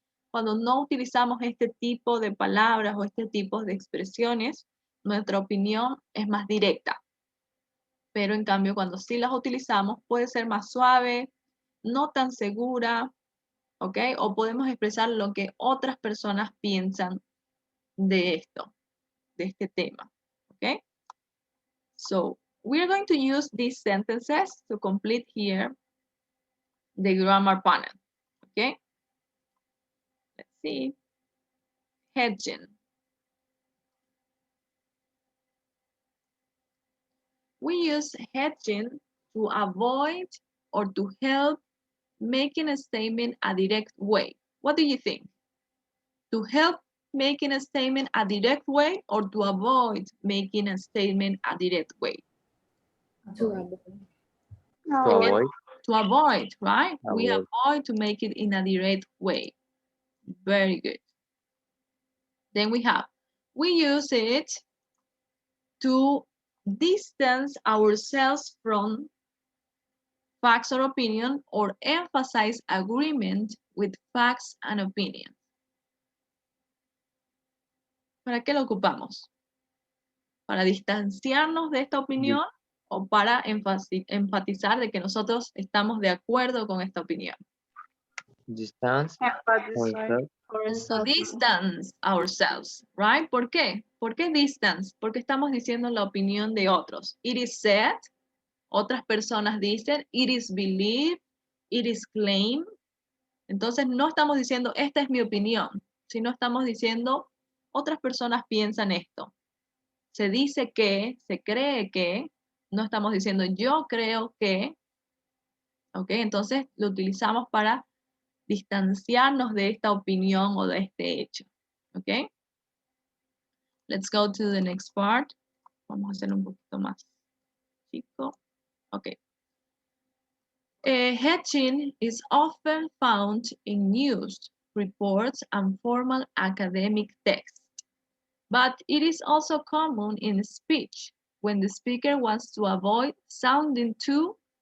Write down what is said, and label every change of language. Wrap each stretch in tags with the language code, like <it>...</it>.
<es>Cuando no utilizamos este tipo de palabras o este tipo de expresiones, nuestra opinión es más directa. Pero en cambio, cuando sí las utilizamos, puede ser más suave, no tan segura, ¿ok? O podemos expresar lo que otras personas piensan de esto, de este tema, ¿ok?</es> <en>So, we're going to use these sentences to complete here the grammar panel, ¿ok? Let's see. Hedging. We use hedging to avoid or to help making a statement a direct way. What do you think? To help making a statement a direct way or to avoid making a statement a direct way? To avoid. To No. avoid. To avoid, right? We Avoid. avoid to make it in a direct way. Very good. Then we use it to distance ourselves from facts or opinion or emphasize agreement with facts and opinions.</en> <es>¿Para qué lo ocupamos? ¿Para distanciarnos de esta opinión o para enfatizar de que nosotros estamos de acuerdo con esta opinión?</es> <en>Distance. Empathize. To distance ourselves, right?</en> <es>¿Por qué? ¿Por qué distance? Porque estamos diciendo la opinión de otros.</es> <en>It is said,</en> <es>otras personas dicen,</es> <en>it is believed, it is claimed.</en> <es>Entonces no estamos diciendo, esta es mi opinión, sino estamos diciendo, otras personas piensan esto. Se dice que, se cree que, no estamos diciendo yo creo que, ¿ok? Entonces lo utilizamos para distanciarnos de esta opinión o de este hecho, ¿ok?</es> <en>Let's go to the next part.</en> <es>Vamos a hacer un poquito más chico.</es> <en>Ok. Hedging is often found in news, reports, and formal academic texts, but it is also common in speech, when the speaker wants to avoid sounding too.</en>